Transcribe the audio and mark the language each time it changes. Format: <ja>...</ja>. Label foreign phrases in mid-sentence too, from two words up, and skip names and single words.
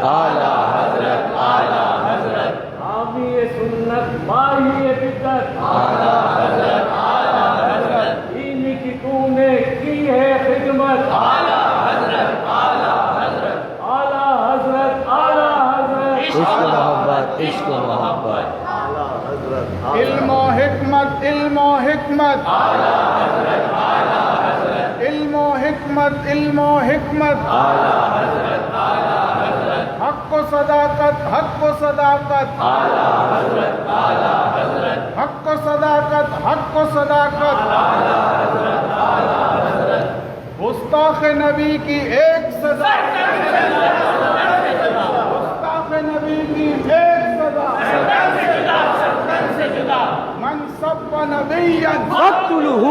<ur>اعلیٰ حضرت، اعلیٰ حضرت، حامی سنت ماہی بدت اعلیٰ حضرت، اعلیٰ حضرت، دین کی تو نے کی ہے خدمت، اعلیٰ حضرت، اعلیٰ حضرت، اعلیٰ حضرت، اعلیٰ حضرت، عشق و محبت، عشق و محبت، علم و حکمت، علم و حکمت، علم و حکمت، علم و حکمت، حق و صداقت، حق و صداقت، حق و صداقت، حق و صداقت، گستاخ نبی کی ایک سزا، گستاخ نبی کی ایک سزا،</ur> <ar>من سب نبیا فاقتلوہ،</ar>